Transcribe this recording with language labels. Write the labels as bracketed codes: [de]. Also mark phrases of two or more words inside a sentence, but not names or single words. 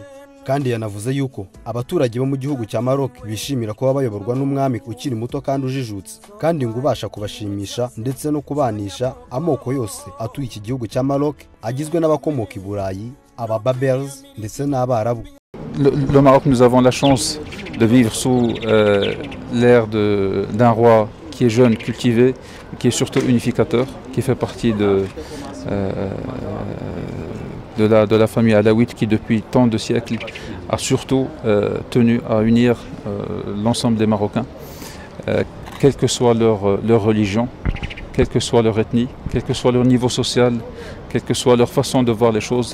[rw] Kandi yanavuze yuko abaturage bo mu gihugu cya Maroc bishimira kuba bayoborwa n'umwami ukiri muto kandi ujijutse kandi ngo ubasha kubashimisha ndetse no kubanisha amoko yose atuye iki gihugu cya Maroc agizwe n'abakomoka i Burayi, aba-Berbers ndetse n'Abarabu. [fr] Le Maroc, nous avons la chance de vivre sous l'ère d'un roi qui est jeune, cultivé, qui est surtout unificateur, qui fait partie de la famille alaouite qui depuis tant de siècles a surtout tenu à unir l'ensemble des Marocains, quelle que soit leur religion, quelle que soit leur ethnie, quel que soit leur niveau social, quelle que soit leur façon de voir les choses.